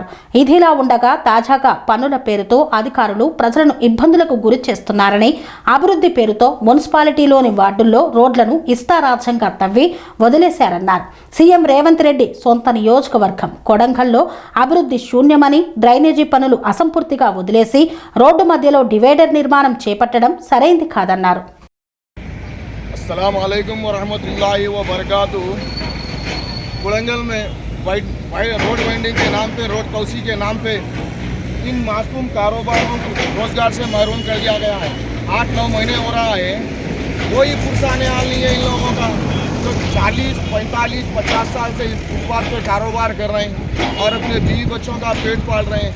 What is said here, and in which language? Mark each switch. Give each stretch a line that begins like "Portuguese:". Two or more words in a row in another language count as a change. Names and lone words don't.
Telugu: ఇదిలా ఉండగా తాజాగా పన్నుల పేరుతో అధికారులు ప్రజలను ఇబ్బందులకు గురి చేస్తున్నారని, అభివృద్ధి పేరుతో మున్సిపాలిటీలోని వార్డుల్లో రోడ్లను ఇష్టారాజ్యంగా తవ్వి వదిలేశారన్నారు. సీఎం రేవంత్ రెడ్డి సొంత నియోజకవర్గం కొడంగల్లో అభివృద్ధి శూన్యమని, డ్రైనేజీ పనులు అసంపూర్తిగా వదిలేసి రోడ్డు మధ్యలో డివైడర్ నిర్మాణం చేపట్టడం సరైంది కాదన్నారు.
Arabic: السلام عليكم ورحمة الله وبركاته.
Urdu: کوڑنگل میں
English: road vending
Urdu: کے نام پے، روڈ کوسی کے نام پے ان معصوم کاروباروں کو روزگار سے محروم کر دیا گیا ہے. 8-9 مہینے ہو رہا ہے، کوئی پرسانِ حال نہیں ہے ان لوگوں کا، جو 40، 45، 50 سال سے اس فٹ پاتھ پے کاروبار کر رہے ہیں اور اپنے بیوی بچوں کا پیٹ پال رہے ہیں.